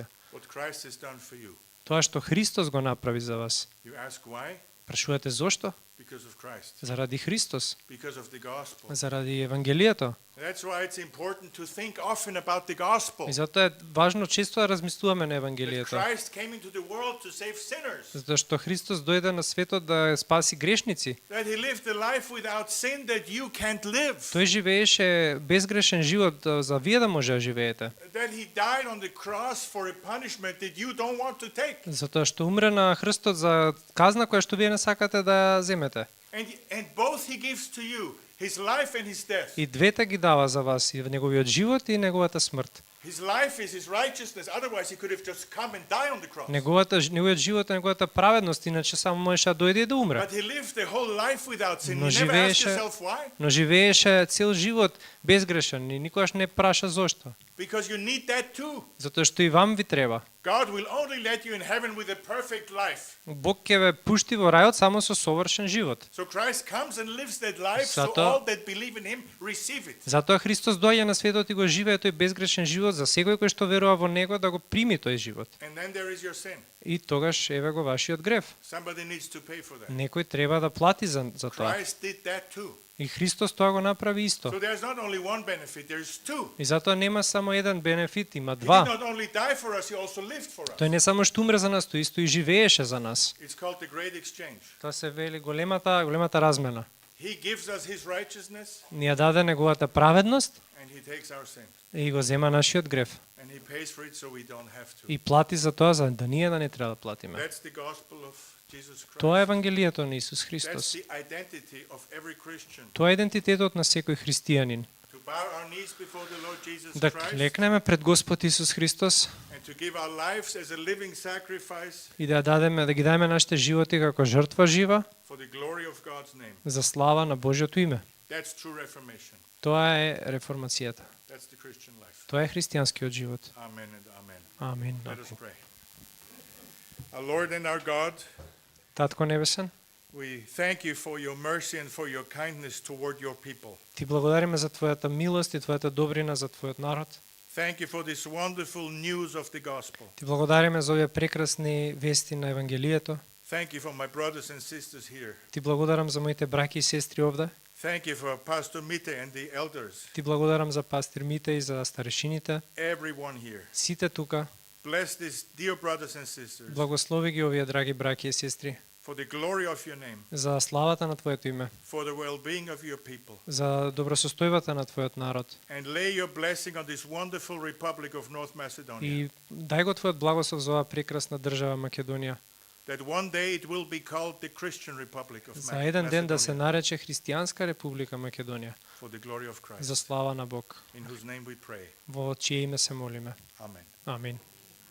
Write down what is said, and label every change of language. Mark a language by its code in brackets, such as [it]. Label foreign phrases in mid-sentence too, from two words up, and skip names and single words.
[en] What Christ has done for you. [mk] Тоа што Христос го направи за вас. [en] You ask why? [mk] Прашувате зошто? [en] Because of Christ. [mk] Заради Христос, [en] Because of the gospel. [mk] заради Евангелието. [en] That's why it's important to think often about the gospel. [mk] И затоа е важно често да размислуваме на [en] That [mk] Евангелието. [en] Christ came into the world to save sinners. [mk] Затоа што Христос дојде на светот да спаси грешници. [en] That he lived a life without sin that you can't live. [mk] Тој живееше безгрешен живот за вие да може да живеете. [en] That he died on the cross for a punishment that you don't want to take. [mk] Затоа што умре на Христос за казна која што вие не сакате да земете. [en] And both he gives to you, his life and his death. [mk] И двете ги дава за вас, и неговиот живот и неговата смрт. [en] His life is his righteousness, otherwise he could have just come and died on the cross. [mk] Неговиот живот и неговата праведност, иначе само можеше да дојде и да умре. [en] But he lived the whole life without sin. [mk] Но [en] You never ask [mk] живееше- [en] yourself why? [mk] Но живееше цел живот безгрешен и никогаш не праша зошто. [en] Because you need that too. [mk] Затоа што и вам ви треба. [en] God will only let you in heaven with a perfect life. [mk] Бог ќе ве пушти во рајот само со совршен живот. [en] So Christ comes and lives that life, so [mk] Затоа- [en] all that believe in him receive it. [mk] Затоа Христос доаѓа на светот и го живее тој безгрешен живот за секој кој што верува во него да го прими тој живот. [en] And then there is your sin. [mk] И тогаш еве го вашиот грев. [en] Somebody needs to pay for that. [mk] Некој треба да плати за тоа. [en] Christ did that too. [mk] И Христос тоа го направи исто. [en] So there's not only one benefit, there's two. [mk] И затоа нема само еден бенефит, има [en] He did [mk] два. [en] not only die for us, he also lived for us. [mk] Тој не само што умре за нас, тој исто и живееше за нас. [en] It's called the great exchange. [mk] Тоа се вели големата размена. [en] He gives us his righteousness [mk] Ни ја даде неговата праведност [en] and he takes our sin. [mk] и го зема нашиот грев. [en] And he pays for it so we don't have to. [mk] И плати за тоа, за да ние да не треба да платиме. [en] That's the gospel of Jesus Christ. [mk] Тоа е Евангелието на Исус [en] That's [mk] Христос. [en] the identity of every Christian. [mk] Тоа е идентитетот на секој христијанин. [en] To bow our knees before the Lord Jesus [mk] Да [en] Christ [mk] клекнеме пред Господ Исус Христос [en] and to give our lives as a living sacrifice [mk] и да ги дадеме нашите животи како жртва жива [en] for the glory of God's name. [mk] за слава на Божјото име. [en] That's true reformation. [mk] Тоа е реформацијата. [en] That's the Christian life. [mk] Тоа е христијанскиот живот. [en] Amen and amen. [mk] Амин. [en] Let us pray. Our Lord and our God, [mk] Татко Небесен, [en] we thank you for your mercy and for your kindness toward your people. [mk] ти благодариме за твојата милост и твојата добрина за твојот народ. [en] Thank you for this wonderful news of the gospel. [mk] Ти благодариме за овие прекрасни вести на Евангелието. [en] Thank you for my brothers and sisters here. [mk] Ти благодарам за моите браќи и сестри овде. [en] Thank you for Pastor Mite and the elders, [mk] Ти благодарам за пастир Мите и за старешините. [en] everyone here. [mk] Сите тука. [en] Bless these dear brothers and sisters [mk] Благослови ги овие драги браќи и сестри [en] for the glory of your name, [mk] за славата на твоето име, [en] for the well-being of your people, [mk] за добросостојбата на твојот народ. [en] and lay your blessing on this wonderful republic of North Macedonia, [mk] И дај го твојот благослов за оваа прекрасна држава Македонија. [en] that one day it will be called the Christian Republic of [mk] За еден ден да се [en] Macedonia, [mk] нарече Христијанска република Македонија, [en] for the glory of Christ, [mk] за слава на Бог, [en] in whose name we pray. [mk] во чие име се молиме. [en] Amen. [mk] Амин.